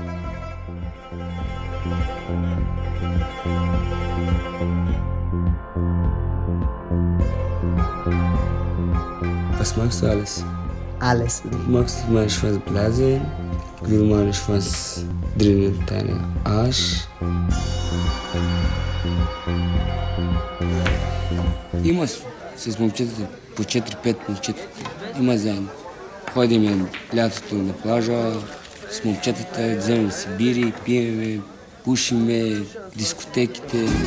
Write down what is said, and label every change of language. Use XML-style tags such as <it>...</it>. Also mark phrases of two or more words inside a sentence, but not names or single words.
<de>Was magst du alles? Alles. Magst du mal Schwanzblasen? Will mal Schwanz drinnen deinen Arsch?</de> <bg>Има с момчетата по 4-5 момчетата. Има заедно. Ходим лятото на плажа с момчетата, вземем си бири, пиеме, пушиме, дискотеките.</bg>